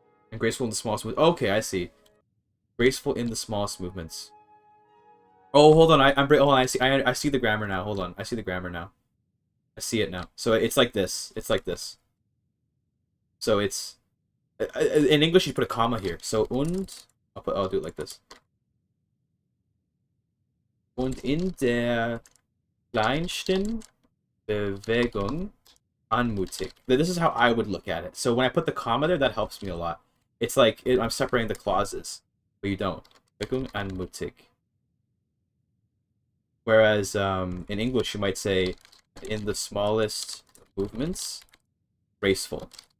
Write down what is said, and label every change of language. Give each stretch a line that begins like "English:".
English: And graceful in the smallest movements. Okay, I see. Graceful in the smallest movements. Oh, hold on. Hold on. I see the grammar now. Hold on. I see the grammar now. I see it now. So it's like this. It's like this. So it's in English you put a comma here. So I'll do it like this.
German: Und in der kleinsten Bewegung anmutig.
English: This is how I would look at it. So when I put the comma there, that helps me a lot. It's like I'm separating the clauses, but you don't.
German: Bewegung anmutig.
English: Whereas in English you might say in the smallest movements, graceful.